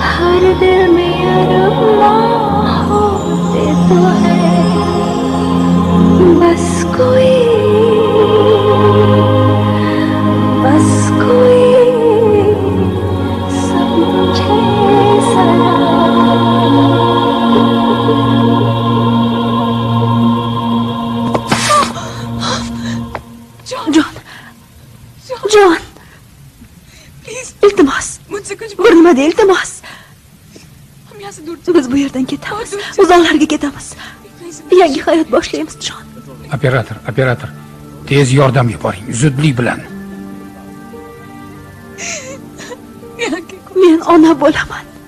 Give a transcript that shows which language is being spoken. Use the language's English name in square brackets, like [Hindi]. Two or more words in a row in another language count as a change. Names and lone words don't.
[Hindi] हर दिल में अरमां होते तो है बस कोई समझे जरा [Uzbek] जॉन जॉन iltimos burnima de iltimos biz bu yerdan ketamiz uzoqlarga ketamiz yangi hayot boshlaymiz jon Operator, tez yordam yuboring, zudlik bilan. men ona bo'laman